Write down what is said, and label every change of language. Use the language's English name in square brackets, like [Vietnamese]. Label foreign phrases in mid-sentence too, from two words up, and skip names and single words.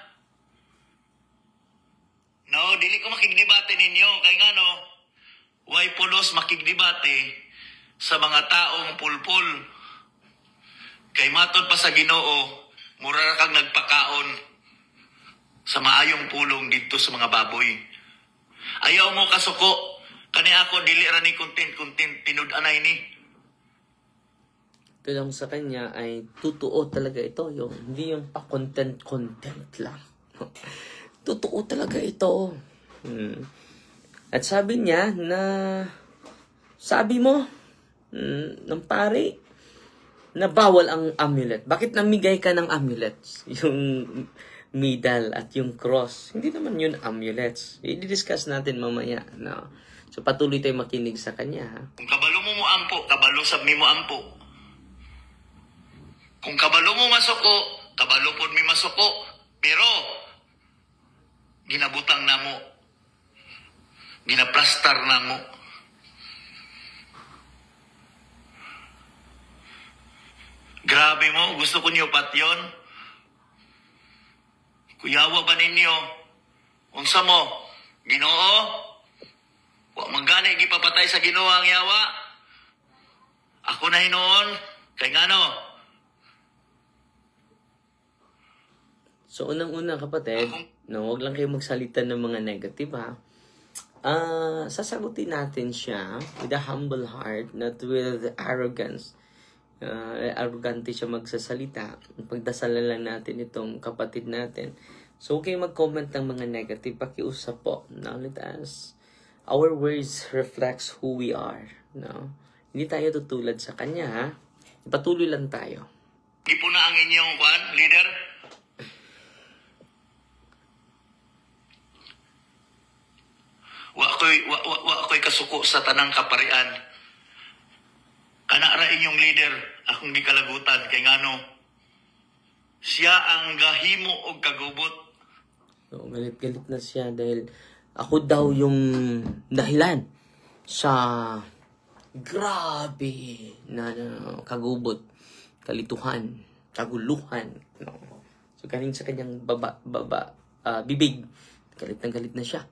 [Cebuano] No, dili ko makigdebate ninyo kay ngano way pulos makigdebate sa mga taong pulpul. Kay matod pa sa Ginoo, mura ra kang nagpakaon sa maayong pulong dito sa mga baboy. Ayaw mo kasuko. Kani ako, dili ra ni content, tinud-anay ni. [Filipino] Ito lang sa kanya ay totoo talaga ito. Hindi yung pa-content lang. Totoo talaga ito. At sabi niya na, sabi mo, ng pare, na bawal ang amulet. Bakit namigay ka ng amulets? Yung medal at yung cross. Hindi naman yun amulets. I-discuss natin mamaya. No? So patuloy tayo makinig sa kanya. Ha? [Cebuano] Kung kabalo mo mo ampo, kabalo sab mi mo ampo. Kung kabalo mo masuko, kabalo pod mi masuko. Pero, ginabutang na mo. Ginaplastar na mo. Grabe mo, gusto ko niyo pat yun. Kuyawa ba ninyo? Unsa mo? Ginoo? Wa manggani gipapatay sa Ginoo ang yawa? Ako na hinoon, kay ngano? [Filipino] So unang-una kapatid, no, wag lang kayo magsalita ng mga negative ha. Sasagutin natin siya [English] with a humble heart, not with arrogance. [Filipino] Arrogante siya magsasalita. Pagdasalan lang natin itong kapatid natin. So, okay mag-comment ng mga negative. Pakiusap po. [English] Now, let us, our words reflects who we are. No? [Filipino] Hindi tayo tutulad sa kanya, ha? Patuloy lang tayo. [Cebuano] Di po na ang inyong leader? Wa ako'y kasuko sa tanang kaparian. Kana ra inyong leader, akong gikalagutan kay ngano. Siya ang gahimo og kagubot. So, [Filipino] galit-galit na siya dahil ako daw yung dahilan sa grabe na kagubot, kalituhan, kaguluhan. No? So, galing sa kanyang bibig, galit na siya.